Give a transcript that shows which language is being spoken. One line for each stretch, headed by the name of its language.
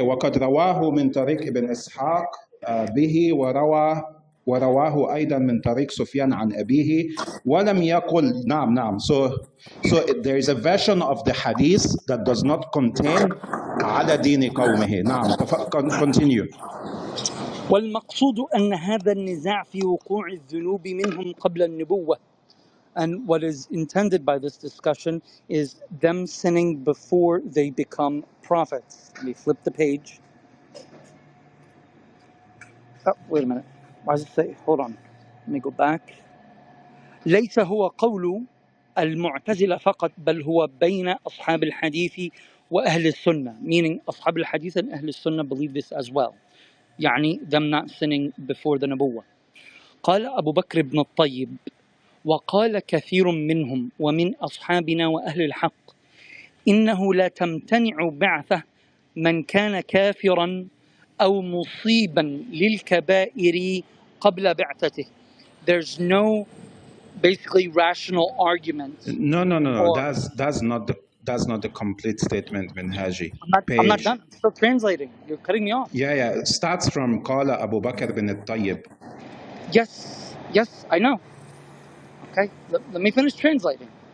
Arabic: وقد رواه من طريق ابن إسحاق به ورواه أيضا من طريق سفيان عن أبيه ولم يقل. نعم.
English: So there is a version of the hadith that does not contain
Arabic: على دين قومه. نعم. Continue. والمقصود أن هذا النزاع في وقوع الذنوب منهم قبل النبوة.
English: And what is intended by this discussion is them sinning before they become prophets. Let me flip the page. Oh, wait a minute. Why does it say? Hold on. Let me go back.
Arabic: ليس هو قول المعتزلة فقط بل هو بين أصحاب الحديث وأهل السنة, meaning أصحاب الحديث and أهل السنة
English: believe this as well. يعني them not sinning before the نبوة.
Arabic: قال أبو بكر بن الطيب وقال كثير منهم ومن أصحابنا وأهل الحق إنه لا تمتنع بعثة من كان كافرا أو مصيبا للكبائر قبل بعثته.
English: There's no basically rational argument. No. That's not the complete statement, Minhaji. I'm not done. I'm still translating. You're cutting me off. Yeah. It starts from Qala Abu Bakr bin al-Tayyib. Yes, I know. Okay, let me finish translating.